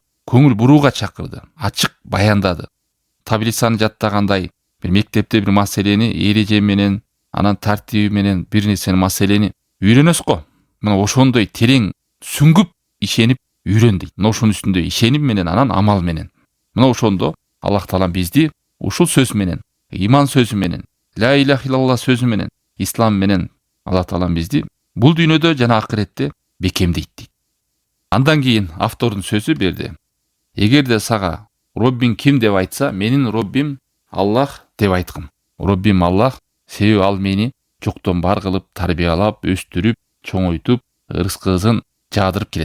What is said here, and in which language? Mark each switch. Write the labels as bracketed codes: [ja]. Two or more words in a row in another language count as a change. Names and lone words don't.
[ky] Көңүл бурууга чакырды, ачык баяндады. Таблицаны жаттагандай бир мектепте бир маселени эреже менен, анан тартиби менен бир нерсени маселени үйрөнөсүз го. Мына ошондой терең сүңгүп ишенип үйрөн дейт. Мына ошонун үстүндө ишеним менен, анан амал менен. Мына ошондо Аллах Таала бизди ушул сөз менен, иман сөзү менен, [ar] لا إله إلا الله [ky] сөзү менен, ислам менен Аллах Таала бизди бул дүйнөдө жана акыретте бекемдейт дейт. Андан кийин автордун сөзү берди. Эгерде сага Роббиң ким деп айтса, менин Роббим Аллах деп айткын. Роббим Аллах, себеби ал мени жоктон бар кылып, тарбиялап, өстүрүп, чоңойтуп, ырыскысын жаадырып келет.